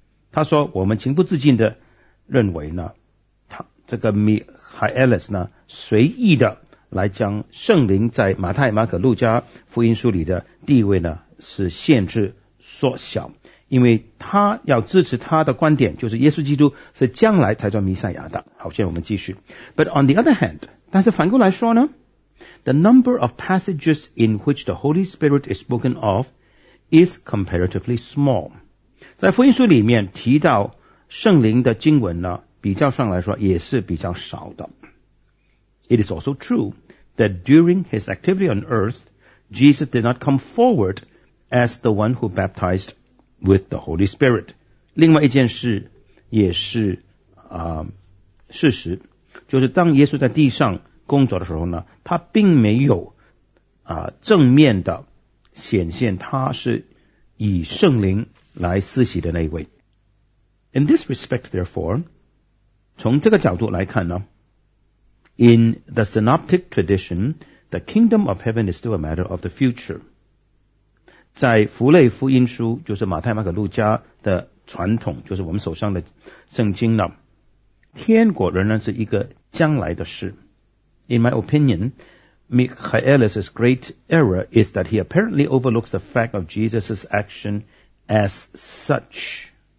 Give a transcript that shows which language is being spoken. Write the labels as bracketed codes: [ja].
[zh] 他说，我们情不自禁的认为呢，他这个 Mihaelis 呢随意的来将圣灵在马太马可路加福音书里的地位呢是限制缩小，因为他要支持他的观点，就是耶稣基督是将来才叫弥赛亚的。好，现在我们继续。 [en] But on the other hand， [zh] 但是反过来说呢， [en] The number of passages in which the Holy Spirit is spoken of is comparatively small。 [zh] 在福音书里面提到圣灵的经文呢，比较上来说也是比较少的。 [en] It is also true that during his activity on earth, Jesus did not come forward as the one who baptized with the Holy Spirit. [zh] 另外一件事也是、事实，就是当耶稣在地上工作的时候呢，他并没有、正面的显现他是以圣灵来施洗的那一位。 [en] In this respect, therefore, [zh] 从这个角度来看呢， [en] In the synoptic tradition, the kingdom of heaven is still a matter of the future. [zh] 在弗类福音书，就是马太、马可、路加的传统，就是我们手上的圣经呢，天国仍然是一个将来的事。 [en] In my opinion, Michaelis's great error is that he apparently overlooks the fact of Jesus' action as such.